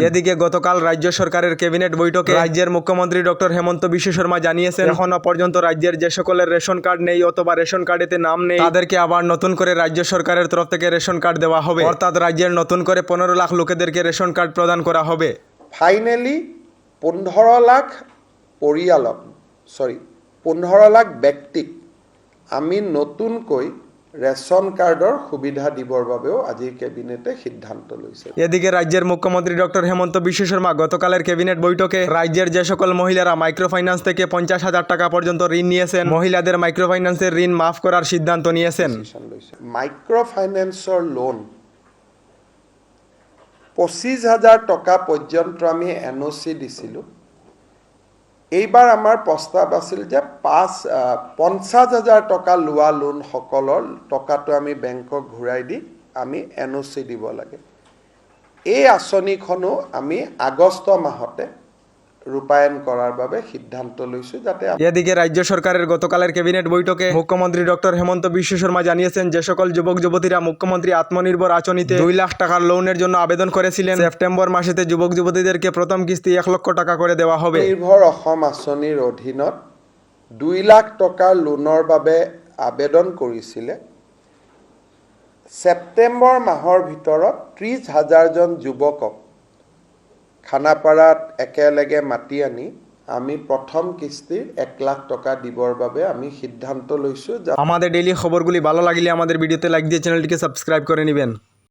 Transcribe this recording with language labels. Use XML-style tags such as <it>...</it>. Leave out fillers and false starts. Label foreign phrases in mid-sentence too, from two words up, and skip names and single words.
<bn>এদিকে গতকাল রাজ্য সরকারের ক্যাবিনেট বৈঠকে রাজ্যের মুখ্যমন্ত্রী ডক্টর হেমন্ত বিশ্ব শর্মা জানিয়েছেন এখনো পর্যন্ত রাজ্যের যে সকলের</bn> <en>ration card</en> <bn>নেই অথবা</bn> <en>ration card-ete</en> <bn>নাম নেই তাদেরকে আবার নতুন করে রাজ্য সরকারের তরফ থেকে</bn> <en>ration card</en> <bn>দেওয়া হবে। অর্থাৎ রাজ্যের নতুন করে 15 লাখ লোকেদেরকে</bn> <en>ration card</en> <bn>প্রদান করা হবে।</bn> <as>ফাইনেলি 15 লাখ পৰিয়ালক 15 লাখ ব্যক্তিক আমি নতুনকৈ</as> <en>ration card-ৰ</en> <as>সুবিধা দিবৰ বাবেও আজি ক্যাবিনেটে সিদ্ধান্ত লৈছে। এদিকে রাজ্যের মুখ্যমন্ত্রী ডক্টর হেমন্ত বিশ্ব শর্মা গতকালের ক্যাবিনেট বৈঠকে রাজ্যের যে সকল মহিলারা মাইক্রোফাইন্যান্স থেকে 50,000 টাকা পর্যন্ত ঋণ নিয়েছেন মহিলাদের মাইক্রোফাইন্যান্সের ঋণ মাফ করার সিদ্ধান্ত নিয়েছেন।</as> <en>microfinance-ৰ loan</en> <as>25,000 টকা পর্যন্ত আমি এনওসি দিছিলোঁ। এইবাৰ আমাৰ প্ৰস্তাৱ আছিল যে 50,000 টকা লোৱা লোন সকলৰ টকাটো আমি বেংকক ঘূৰাই দি আমি এনওসি দিব লাগে। এই আঁচনিখনো আমি আগষ্ট মাহতে রূপায়ণ করার বাবে সিদ্ধান্ত লৈছো। যাতে</as> <bn>এদিকে রাজ্য সরকারের গতকালের ক্যাবিনেট বৈঠকে মুখ্যমন্ত্রী ডক্টর হেমন্ত বিশ্ব শর্মা জানিয়েছেন যে সকল যুবক যুবতীরা মুখ্যমন্ত্রী আত্মনির্ভর আঁচনিতে 2 লাখ টাকার লোনের জন্য আবেদন করেছিলেন সেপ্টেম্বর মাসেতে যুবক যুবতীদেরকে প্রথম কিস্তি 1 লক্ষ টাকা করে দেওয়া হবে।</bn> <as>নির্ভর অসম আঁচনিৰ অধীনত 2 লাখ টকাৰ লোনৰ বাবে আবেদন কৰিছিলে। সেপ্টেম্বৰ মাহৰ ভিতৰত 30,000 জন যুৱকক খানাপাৰাত একেলগে মাতি আনি আমি প্রথম কিস্তির 1 লাখ টাকা দিবৰ বাবে আমি সিদ্ধান্ত লৈছো।</as> <bn>আমাদের ডেইলি খবরগুলি ভালো লাগলে আমাদের ভিডিওতে লাইক দিয়ে চ্যানেলটিকে সাবস্ক্রাইব করে নেবেন।</bn>